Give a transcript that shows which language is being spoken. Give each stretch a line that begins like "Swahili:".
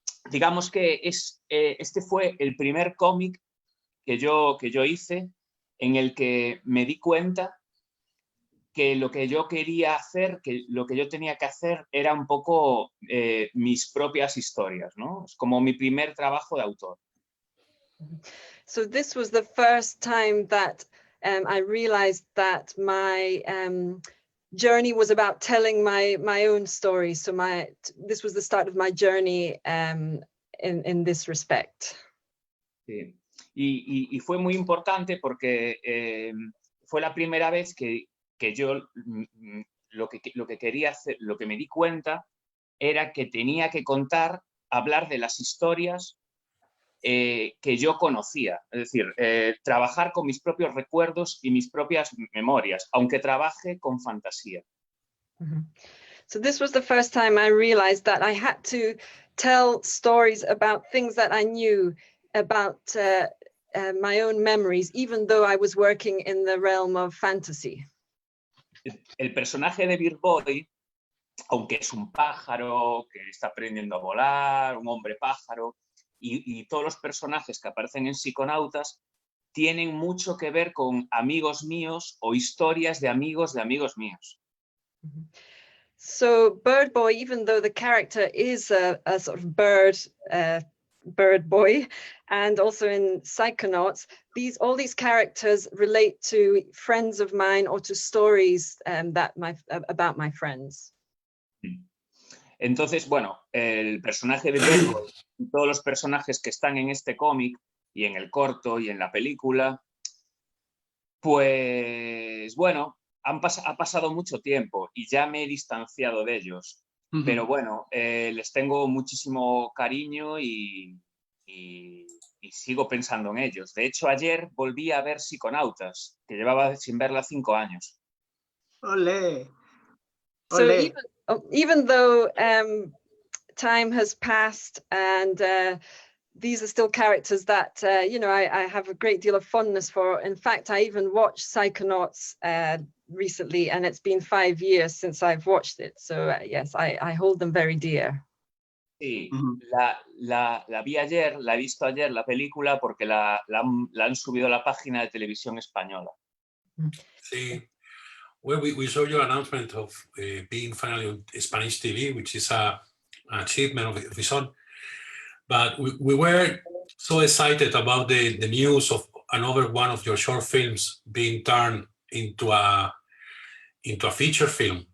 Spanish: Digamos que este fue el primer cómic que yo hice en el que me di cuenta que lo que yo quería hacer, que lo que yo tenía que hacer era un poco mis propias historias, ¿no? Es como mi primer trabajo de autor.
English: So this was the first time that I realized that my journey was about telling my own story. So this was the start of my journey in this respect.
Spanish: Sí. Y fue muy importante porque fue la primera vez que yo lo que quería hacer, lo que me di cuenta era que tenía que hablar de las historias que yo conocía, es decir, trabajar con mis propios recuerdos y mis propias memorias, aunque trabaje con fantasía.
English: So this was the first time I realized that I had to tell stories about things that I knew about my own memories, even though I was working in the realm of fantasy.
Spanish: El personaje de Bird Boy, aunque es un pájaro que está aprendiendo a volar, un hombre pájaro, y todos los personajes que aparecen en Psiconautas tienen mucho que ver con amigos míos o historias de amigos míos.
English: So Bird Boy, even though the character is a sort of bird boy, and also in Psychonauts, all these characters relate to friends of mine or to stories about my friends.
Spanish: Entonces, bueno, el personaje de Bird Boy y todos los personajes que están en este cómic y en el corto y en la película, pues bueno, ha pasado mucho tiempo y ya me he distanciado de ellos. Pero bueno, les tengo muchísimo cariño y sigo pensando en ellos. De hecho, ayer volví a ver Psiconautas, que llevaba sin verla 5 años. Olé.
English: So even though time has passed and these are still characters that, I have a great deal of fondness for. In fact, I even watched Psychonauts recently, and it's been 5 years since I've watched it. So yes, I hold them very dear.
Spanish: Sí, Mhm. la vi ayer, la he visto ayer la película porque la han subido a la página de televisión española.
English: See, well, we saw your announcement of being finally on Spanish TV, which is an achievement of its own. But we were so excited about the news of another one of your short films being turned into a feature film.